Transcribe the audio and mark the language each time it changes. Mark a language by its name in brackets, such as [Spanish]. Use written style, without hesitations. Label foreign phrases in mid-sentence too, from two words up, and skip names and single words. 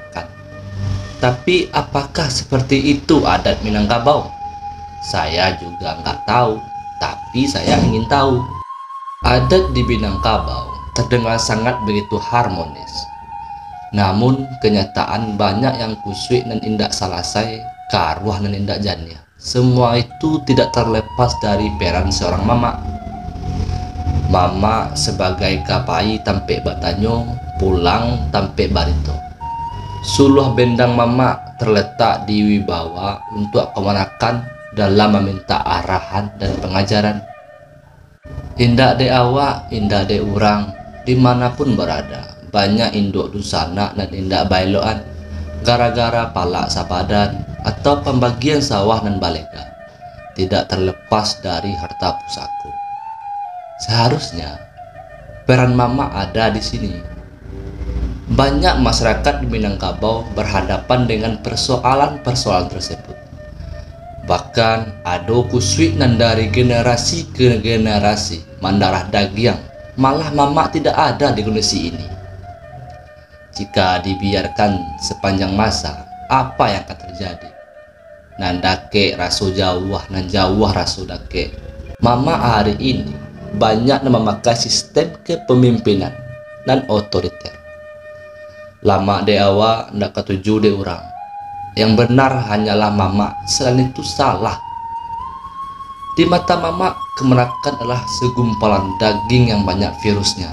[Indonesian] Tapi apakah seperti itu adat Minangkabau? Saya juga nggak tahu, tapi saya ingin tahu. Adat di Minangkabau terdengar sangat begitu harmonis. Namun kenyataan banyak yang [Minangkabau] kusui dan indak salasai, karuah dan indak jania. [Indonesian] Semua itu tidak terlepas dari peran seorang Mamak. Mamak sebagai [Minangkabau] kapai tampe batanyo, pulang tampe barito. Suluh bendang [Indonesian] Mamak terletak di wibawa untuk kemanakan dalam meminta arahan dan pengajaran. [Minangkabau] Indak de awak, indak de urang, [Indonesian] dimanapun berada, banyak [Minangkabau] induk dusana dan indak bailoan, [Indonesian] gara-gara [Minangkabau] palak sapadan [Indonesian] atau pembagian sawah dan balega, tidak terlepas dari harta pusako. Seharusnya peran Mamak ada di sini. Banyak masyarakat di Minangkabau berhadapan dengan persoalan-persoalan tersebut. Bahkan ada [Minangkabau] kusui nan [Indonesian] dari generasi ke generasi [Minangkabau] mandarah dagiang, [Indonesian] malah Mamak tidak ada di kondisi ini. Jika dibiarkan sepanjang masa, apa yang akan terjadi? [Minangkabau] Nandake rasu jauh nan jauh rasu dake. [Indonesian] Mamak hari ini banyak memakai sistem kepemimpinan dan otoriter. [Minangkabau] Lama de awak ndak ketujuh de orang. [Indonesian] Yang benar hanyalah Mamak, selain itu salah. Di mata Mamak, kemanakan adalah segumpalan daging yang banyak virusnya.